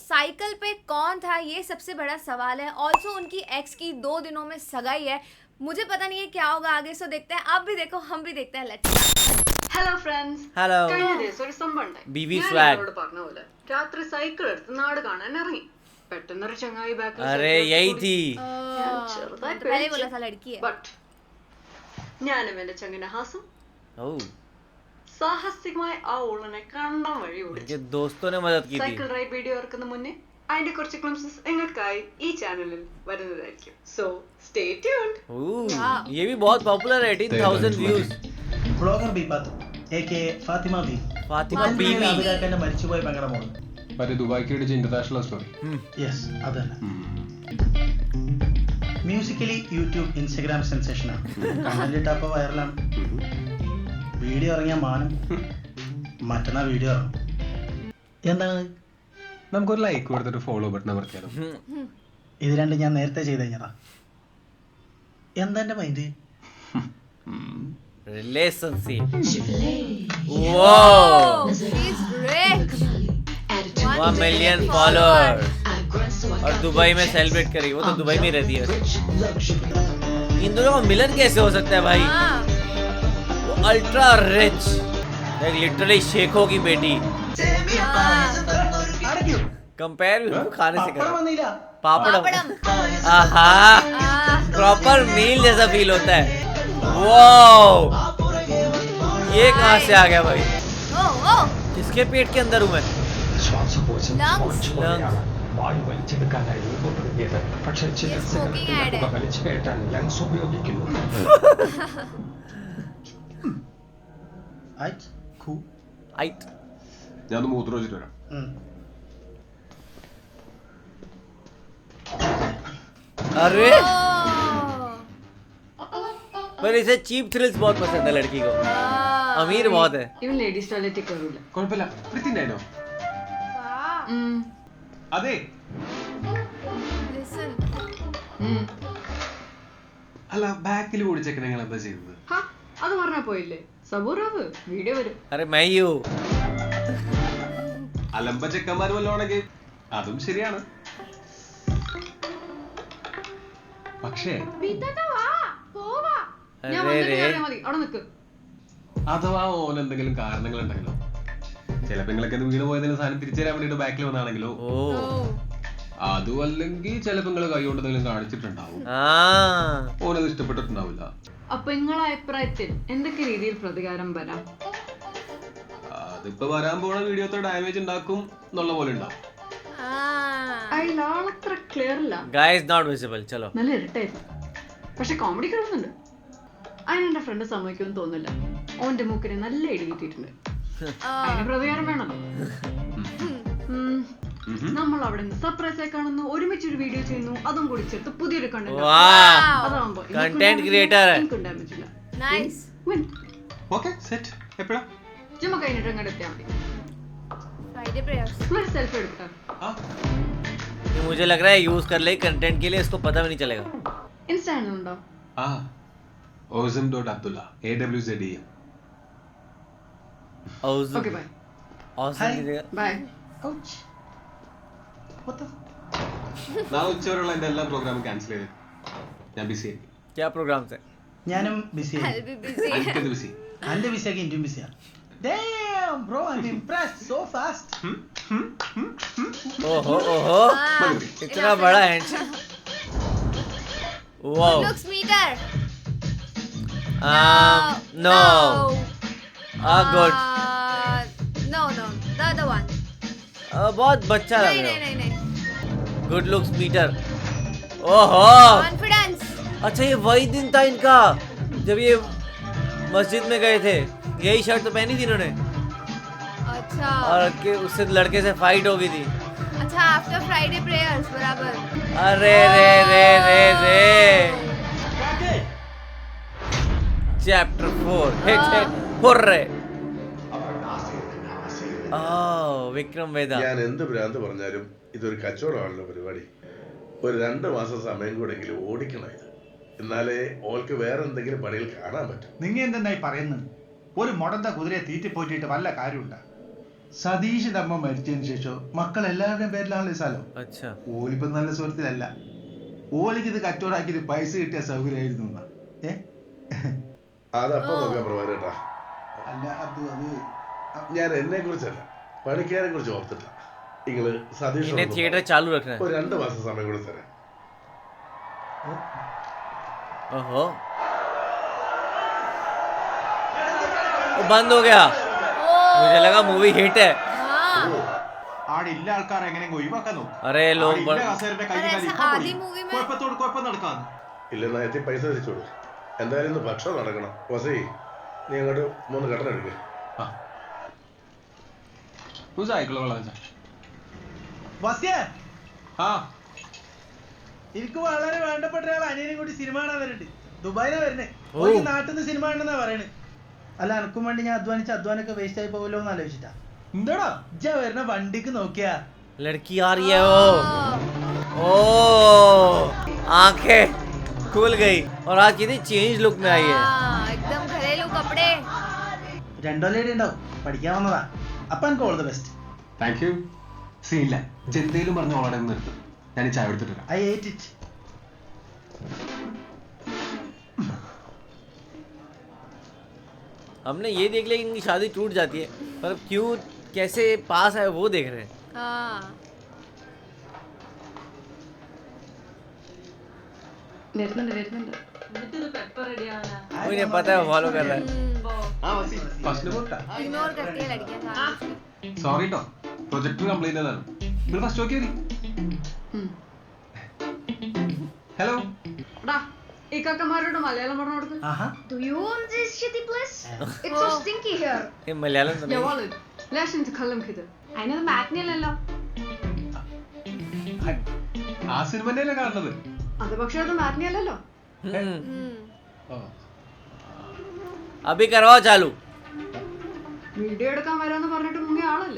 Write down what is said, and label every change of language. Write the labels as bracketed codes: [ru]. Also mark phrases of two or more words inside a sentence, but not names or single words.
[hi] साइकिल पे कौन था, ये सबसे बड़ा सवाल है। ऑल्सो उनकी एक्स की 2 दिनों में सगाई है। मुझे पता नहीं है क्या होगा आगे, सो देखते हैं। आप भी देखो, हम भी देखते हैं। [ml] ഹലോ ഫ്രണ്ട്സ്, ഹലോ കഴിഞ്ഞ ദിവസം ഒരു സംഭവം ഉണ്ടായി. ബിവി ഞാൻ swag. നിങ്ങളോട് പറഞ്ഞ പോലെ രാത്രി സൈക്കിൾ എടുത്ത് നാട് കാണാൻ ഇറങ്ങി. പെട്ടെന്നൊരു ചങ്ങായി ബാക്കിൽ [hi] अरे यही थी. [ml] ചെറുതായി [hi] पहले ही बोला था लड़की है। [ml] ബട്ട് ഞാനും എന്റെ ചങ്ങിന്റെ ഹാസം ओह, സാഹസികമായി ആ ഊളനെ കണ്ടം വഴി [hi] इनके [ml] ഓടിച്ചു. [hi] दोस्तों ने मदद की थी. [en] cycle ride video [ml] ഇറക്കുന്ന മുന്നേ അതിന്റെ കുറച്ച് ക്ലിംസസ് നിങ്ങൾക്കായി ഈ ചാനലിൽ വരുന്നതായിരിക്കും. [en] so stay tuned. [hi] ओह, ये भी बहुत पॉपुलर है. 18,000 व्यूज. [ml] ബ്ലോഗർ ബീപാത്ത് എ.കെ. ഫാത്തിമ ബി. ഫാത്തിമ ബീവി. അബിതാക്കന്റെ മരിച്ചുപോയ പെങ്ങളുടെ മോള്. മറ്റേ ദുബായ്ക്ക് അടിച്ച [en] international story. [ml] യെസ്, അതന്നെ. മ്യൂസിക്കലി യൂട്യൂബ് ഇൻസ്റ്റഗ്രാം സെൻസേഷനാണ്. കമന്റ് ഇട്ടപ്പോൾ വൈറലാണ്. വീഡിയോ ഇറങ്ങിയ മാനം. മറ്റന്നാ വീഡിയോ ഇറങ്ങും. എന്താണ് നമുക്കൊരു ലൈക്ക് കൊടുത്തിട്ട് [en] follow button [ml] അമർത്തിയാലോ? ഇത് രണ്ടും ഞാൻ നേരത്തെ ചെയ്ത് കഴിഞ്ഞതാ. എന്താ എന്റെ മൈൻഡ്? [en] Relationship. Wow. She's rich. 1 million followers. [hi] और दुबई में सेलिब्रेट करी. वो तो दुबई में रहती है. इन दोनों का मिलन कैसे हो सकता है भाई? हाँ। वो [en] ultra rich, [hi] लिटरली शेखों की बेटी. कंपेयर भी खाने से कर. पापड़म. आहा, [en] proper meal [hi] जैसा फील होता है. वाओ, ये कहाँ से आ गया भाई? ओ किसके पेट के अंदर हूँ मैं? lungs. Lungs. ये [en] smoking ad [hi] है. Aight. [ml] ഞാൻ ഒന്ന് മൂത്രം വെച്ചിട്ട് വരാം. [hi] अरे Oh. पर इसे [en] cheap thrills [hi] बहुत पसंद है लड़की को. अमीर बहुत है. [ml] ഇവൻ [en] ladies toiletil [ml] കയറൂല. കുഴപ്പമില്ല, വൃത്തിണ്ടായിനോ? അതെ, Listen. അല്ല ബാക്കിൽ ഓടിച്ചേക്കൻ നിങ്ങൾ എന്താ ചെയ്തത്? ഹാ, അത് പറഞ്ഞാ പോയില്ലേ? സബൂറാവ് വീഡിയോ വരും. [hi] अरे मैं ही हूँ. [ml] അലമ്പ ചെക്കന്മാർ വല്ലതാണെങ്കിൽ അതും ശരിയാണ്. പക്ഷേ ഞാൻ [hi] अरे [ml] വന്നിട്ട് [hi] रे. [ml] കയറിയാ മതി, അവിടെ നിൽക്ക്. അഥവാ ഓൻ എന്തെങ്കിലും കാരണങ്ങൾ ഉണ്ടെങ്കിലോ, ചിലപ്പോ നിങ്ങളൊക്കെ വീണ് പോയതിന് സാധനം തിരിച്ചു തരാൻ വേണ്ടിട്ട് ബാക്കിൽ വന്നാണെങ്കിലോ, ओ. അതും അല്ലെങ്കിൽ ചിലപ്പോ നിങ്ങൾ കൈ കൊണ്ട് എന്തെങ്കിലും കാണിച്ചിട്ടുണ്ടാവും. [hi] हाँ. [ml] ഓനത് ഇഷ്ടപ്പെട്ടിട്ടുണ്ടാവില്ല. അപ്പൊ നിങ്ങളെ അഭിപ്രായത്തിൽ എന്തൊക്കെ രീതിയിൽ പ്രതികാരം വരാം? അതിപ്പോ വരാൻ പോണ വീഡിയോത്തെ ഡാമേജ് ഉണ്ടാക്കും എന്നുള്ള പോലെ ഉണ്ടാവും. അതിൽ ആളത്ര ക്ലിയർ അല്ല, [en] Guys not visible. [hi] चलो. [ml] നല്ല ഇരട്ടായിരുന്നു. പക്ഷെ കോമഡി കിടന്നുണ്ട്. അതിനെന്റെ ഫ്രണ്ട് സമ്മതിക്കുമെന്ന് തോന്നില്ല. ഓന്റെ മൂക്കിന് നല്ല ഇടി കിട്ടിയിട്ടുണ്ട്. അതിന് പ്രതികാരം വേണല്ലോ. നമ്മൾ അവിടെ നിന്ന് സർപ്രൈസ് ആയി കാണുന്നു, ഒരുമിച്ചൊരു വീഡിയോ ചെയ്യുന്നു, അതും കൂടി ചേർത്ത് പുതിയൊരു കണ്ടന്റ്. [hi] वाह. [ml] അതാവുമ്പോ [en] Content creator है. [ml] ഡാമേജ് ഇല്ല. Nice. [en] okay set. [ml] എപ്പോഴാ? ചുമ്മാ കഴിഞ്ഞിട്ട് അങ്ങോട്ട് എത്തിയാൽ മതി. Friday prayers. നമ്മളൊരു സെൽഫി എടുക്കട്ടെ. [hi] ये मुझे लग रहा है यूज कर ले कंटेंट के लिए, इसको पता भी नहीं चलेगा. [ml] ഇൻസ്റ്റാ ഉണ്ടോ? ആ Ozim.Abdullah AWZEM. Awesome. [en] okay bye. [hi] Awesome की जगह. [ml] ബൈ. നാളെ ഉച്ചവരെയുള്ള എന്റെ എല്ലാ [en] programum cancel [ml] ചെയ്ത് ഞാൻ ബിസി ആയി. [hi] क्या प्रोग्राम से? [ml] ഞാനും ബിസിയായി. [en] I'll be busy. [ml] എനിക്കത് ബിസി. എന്റെ ബിസിയാക്കി ഇന്ത്യൻ ബിസിയാ. [en] Damn bro, I'm impressed so fast. [hi] ओहो ओहो, इतना बड़ा हैंडशेक. वाओ. [en] Looks meter. No. Good. No. The other one. [hi] बहुत बच्चा लग रहा है. नहीं. [en] good looks meter. [hi] ओहो. Confidence. अच्छा, ये वही दिन था इनका जब ये मस्जिद में गए थे. यही शर्ट तो पहनी थी इन्होंने. अच्छा. और के उससे लड़के से फाइट हो गई थी. अच्छा, [en] after Friday prayers [hi] बराबर. अरे रे. चैप्टर 4 हिट हुर्रे. [ml] വിക്രം വേദ. ഞാൻ എന്ത് ഭ്രാന്ത് പറഞ്ഞാലും ഇതൊരു കച്ചവടമാണല്ലോ പരിപാടി. ഒരു 2 മാസം സമയം കൂടെങ്കിലും ഓടിക്കണം ഇത്. എന്നാലേ ഓൾക്ക് വേറെ എന്തെങ്കിലും പണിയിൽ കാണാൻ പറ്റും. നിങ്ങൾ എന്തെന്നായി പറയുന്നത്? ഒരു മുടന്ത കുതിരയെ തീറ്റിപ്പോറ്റിട്ട് വല്ല കാര്യമുണ്ട? സതീഷിന്റെ അമ്മ മരിച്ചതിന് ശേഷം മക്കൾ എല്ലാവരുടെയും പേരിലാണ് ഈ സ്ഥലം. [hi] अच्छा [ml] ഓലിപ്പം നല്ല സുഹൃത്തിലല്ല. ഓലിക്ക് ഇത് കച്ചവടാക്കിയിട്ട് പൈസ കിട്ടിയ സൗകര്യമായിരുന്നു എന്നാ. അതപ്പം നോക്കാം പ്രഭാകരേട്ടാ. അല്ല അത് ഞാൻ എന്നെ കുറിച്ചല്ല, പണിക്കാരെ കുറിച്ച് ഓർത്തിട്ടാ. നിങ്ങള് സതീഷ് [hi] इन्हें थिएटर चालू रखना है. [ml] ഒരു 2 മാസം സമയം കൂടെ തരാം. [hi] ओहो वो बंद हो गया. मुझे लगा [en] movie hit [hi] है. [ml] ആടെ ഇല്ല ആൾക്കാർ എങ്ങനെ ഒഴിവാക്കാൻ നോക്കും. [hi] अरे लोग आधी मूवी में [ml] കുഴപ്പം നടക്കാന്ന്. ഇല്ലെന്നാ എത്തി പൈസ തിരിച്ചോളൂ. എന്തായാലും ഇന്ന് ഭക്ഷണം നടക്കണം. വസി, നീ അങ്ങോട്ട് 3 കട്ടൻ എടുക്കുക. വസ്യേ, എനിക്ക് വളരെ വേണ്ടപ്പെട്ട ഒരാൾ അനിയനും കൂടി സിനിമ കാണാൻ വരുന്നുണ്ട്. ദുബായിലാ വരുന്നേ. നാട്ടിൽ നിന്ന് സിനിമ കാണുന്നാ പറയണേ. അല്ല എനക്കും വേണ്ടി ഞാൻ അധ്വാനൊക്കെ വേസ്റ്റ് ആയി പോകല്ലോ എന്ന് ആലോചിച്ചിട്ടാ. എന്താടാ ഇജ്ജ വരുന്ന വണ്ടിക്ക് നോക്കിയാ [hi] लड़की आ रही है वो. ओ आंखें खुल गई और आज कितनी [en] change look [hi] में आई है. एकदम घरेलू कपड़े. [ml] 2 ലേഡി ഉണ്ടാവും, പഠിക്കാൻ വന്നതാ. അപ്പൊ എനിക്ക് [en] all the best. thank you. [ml] സീനില്ല, എന്തേലും പറഞ്ഞ ഓളെ നിർത്തും. ഞാൻ ചായ എടുത്തിട്ട് വരാം. [en] I hate it. [hi] हमने ये देख लिया कि इनकी शादी टूट जाती है, पर क्यों कैसे पास है वो देख रहे हैं. हाँ [ml] വരുന്നുണ്ട്. [hi] मुझे पता है फॉलो कर रहा है. इग्नोर करती है लड़कियां सारा. [ml] സോറി കേട്ടോ, [en] projector complaint [ml] ആണ്. നിങ്ങൾ [en] first okay. [ml] ഹലോ ഇക്കാക്കന്മാരോട് മലയാളം പറഞ്ഞു കൊടുക്കും. ആഹാ, [en] Do you own this shitty place? It's so stinky here. [hi] ये मलयालम तो नहीं. [ml] അതിനത് മാറ്റിനി അല്ലല്ലോ. ആ സിനിമ തന്നെയല്ലേ കാണുന്നത്? അത് പക്ഷെ അത് മാറ്റിനി അല്ലല്ലോ. [hi] अभी करवाओ चालू. [ml] വീഡിയോ എടുക്കാൻ വരാന്ന് പറഞ്ഞിട്ട് മുങ്ങിയ ആളല്ലേ.